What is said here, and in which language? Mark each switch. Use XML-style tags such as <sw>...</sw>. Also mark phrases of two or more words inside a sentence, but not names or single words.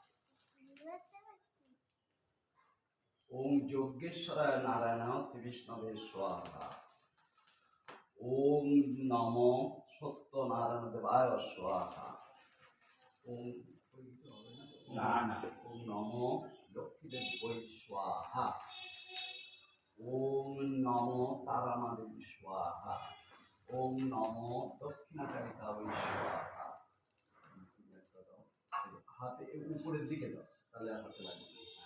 <sa>ওম যজ্ঞেশ্বরায় নারায়ণ শ্রী বিষ্ণবে স্বাহা। ওম নমো সত্যনারায়ণ দেবায় স্বাহা। ওম ওম নমো লক্ষ্মীদেবী স্বাহা। ওম নমো তারামা দেবী স্বাহা। ওম নমো দক্ষিণাকারিকা স্বাহা।</sa> <bn>হাতে উপরের দিকে দাও, তাহলে হাতে লাগবে।</bn>